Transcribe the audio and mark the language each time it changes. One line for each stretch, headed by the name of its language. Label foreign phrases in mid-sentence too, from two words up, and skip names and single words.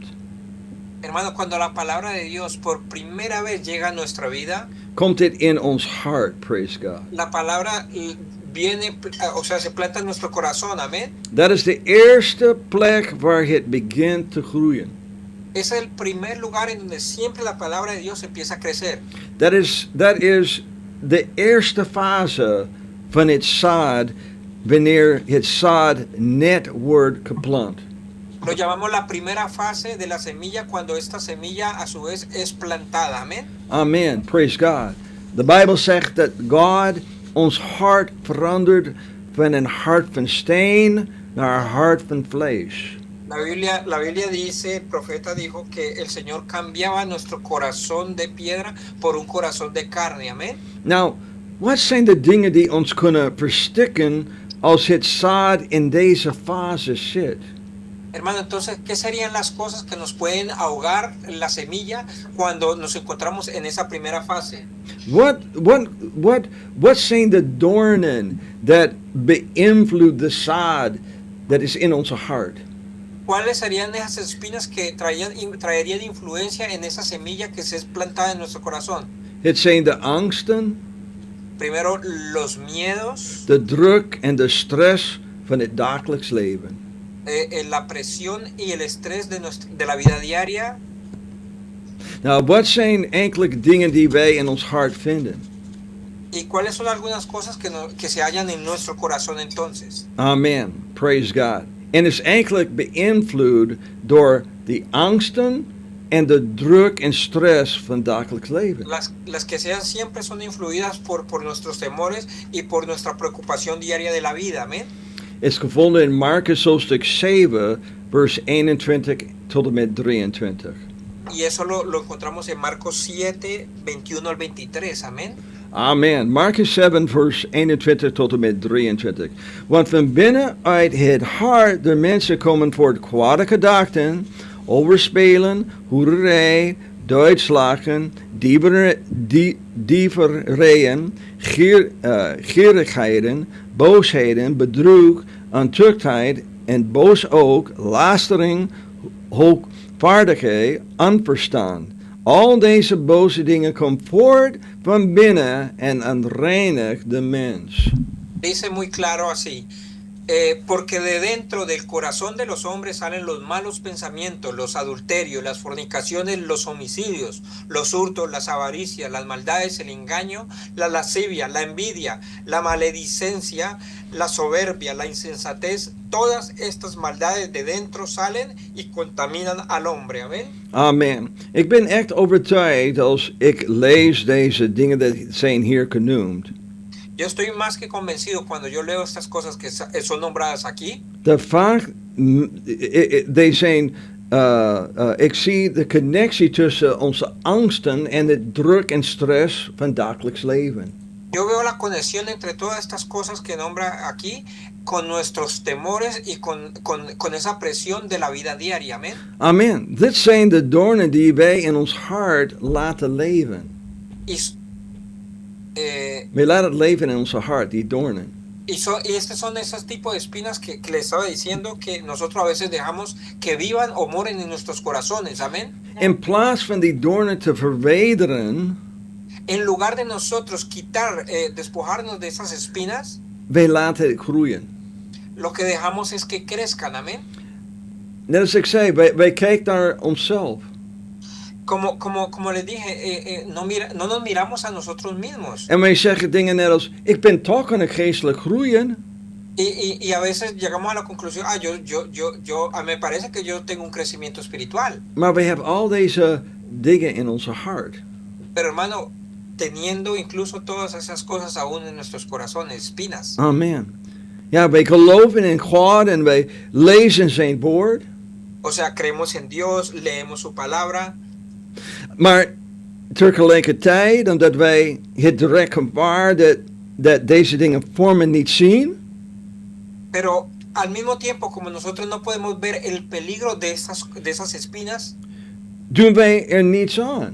Spanish: Hermano, cuando la palabra de Dios por primera vez llega a nuestra vida,
Dutch: komt het in ons hart,
English: praise God.
Spanish: la palabra viene, o sea, se planta en nuestro corazón, amén.
Dutch: Dat is de eerste plek waar het begint te groeien.
Spanish: Es el primer lugar en donde siempre la palabra de Dios empieza a crecer.
Dutch: Dat is de eerste fase van het zaad, wanneer het zaad net wordt geplant.
Spanish: Lo llamamos la primera fase de la semilla cuando esta semilla a su vez es plantada, amén.
English: Amen, praise God.
Dutch: De Bijbel zegt dat God ons hart verandert van een hart van steen naar een hart van vlees.
Spanish: La Biblia dice, el profeta dijo que el Señor cambiaba nuestro corazón de piedra por un corazón de carne, amén.
Dutch: Nou, wat zijn de dingen die ons kunnen verstikken als het zaad in deze fase zit?
Spanish: Hermano, entonces, ¿qué serían las cosas que nos pueden ahogar la semilla cuando nos encontramos en esa primera fase?
Dutch: Wat zijn de doornen dat beïnvloeden de zaad dat is in onze hart?
Spanish: ¿Cuáles serían esas espinas que traerían influencia en esa semilla que se es plantada en nuestro corazón?
Dutch: Het zijn de angsten,
Spanish: Primero, los miedos,
Dutch: de druk en de stress van het dagelijks leven.
Spanish: La presión y el estrés de la vida diaria.
Dutch: Nou, wat zijn enkele dingen die wij in ons hart vinden?
Spanish: ¿Y cuáles son algunas cosas que se hallan en nuestro corazón entonces?
English: Amen. Praise God.
Dutch: En is eigenlijk beïnvloed door de angsten en de druk en stress van het dagelijks leven.
Spanish: Las que sean siempre son influidas por nuestros temores y por nuestra preocupación diaria de la vida, amén.
Dutch: Is gevonden in Marcus hoofdstuk 7, vers 21 tot en met 23.
Spanish: Y eso lo encontramos en Marcos 7, 21 al 23, amén.
Dutch: Amen. Marcus 7, vers 21 tot en met 23. Want van binnenuit het hart der mensen komen voort kwade gedachten, overspelen, hoererij, doodslagen, dieverijen, gierigheden, boosheden, bedroeg, ontuchtheid en boos ook, lastering, hoogvaardigheid, onverstand. Al deze boze dingen komen voort van binnen en onreinigt de mens.
Spanish: Dice muy claro así, porque de dentro del corazón de los hombres salen los malos pensamientos, los adulterios, las fornicaciones, los homicidios, los hurtos, las avaricias, las maldades, el engaño, la lascivia, la envidia, la maledicencia, la soberbia, la insensatez. Todas estas maldades de dentro salen y contaminan al hombre. Amén.
Dutch: Amen. Ik ben echt overtuigd als ik lees deze dingen dat zijn hier genoemd.
Spanish: Yo estoy más que convencido cuando yo leo estas cosas que son nombradas aquí.
Dutch: Dat vaak, ik zie de connectie tussen onze angsten en de druk en stress van het dagelijks leven.
Spanish: Yo veo la conexión entre todas estas cosas que nombra aquí con nuestros temores y con esa presión de la vida diaria, amén.
Dutch: Amen. Dit zijn de doornen die wij in ons hart laten leven.
Spanish: Y, eh,
Dutch: Wij laten het leven in onze hart, die doornen.
Spanish: y estos son esos tipos de espinas que les estaba diciendo que nosotros a veces dejamos que vivan o moren en nuestros corazones, amén.
Dutch: In plaats van die doornen te verwijderen,
Spanish: En lugar de nosotros quitar, despojarnos de esas espinas,
Dutch: wij laten het groeien.
Spanish: lo que dejamos es que crezcan, amén.
Dutch: Net als ik zei, wij kijken naar onszelf.
Spanish: Como les dije, no nos miramos a nosotros mismos.
Dutch: En wij zeggen dingen net als, ik ben toch aan het geestelijk groeien.
Spanish: Y a veces llegamos a la conclusión, me parece que yo tengo un crecimiento espiritual.
Dutch: Maar we hebben al deze dingen in onze hart.
Spanish: Pero hermano, teniendo incluso todas esas cosas aún en nuestros corazones, espinas.
Dutch: Amen. Ja, wij geloven in God en wij lezen zijn woord.
Spanish: O sea, creemos en Dios, leemos su palabra.
Dutch: Maar tegelijkertijd, omdat wij het direct gevaar dat deze dingen vormen niet zien,
Spanish: Pero al mismo tiempo, como nosotros no podemos ver el peligro de esas espinas,
Dutch: doen wij er niets aan.